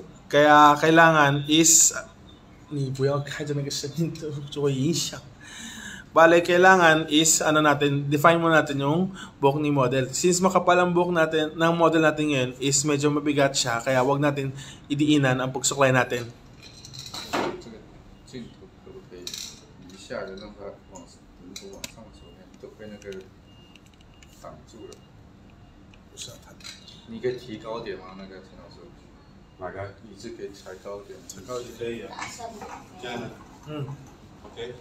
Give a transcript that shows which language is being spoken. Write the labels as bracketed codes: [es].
[tl] Kaya kailangan is [zh] 你不要开着那个声音就会影响。 [tl] Bale, kailangan is define mo natin yung buhok ni model. Since makapal ang buhok natin ng model natin ngayon is medyo mabigat siya, kaya wag natin idiinan ang pagsuklay natin. [zh] 这个镜头可不可以一下就让它如果往上走，都被那个挡住了。你可以提高点吗？那个陈老师，哪个？椅子可以抬高点，很高就可以了。这样的。OK。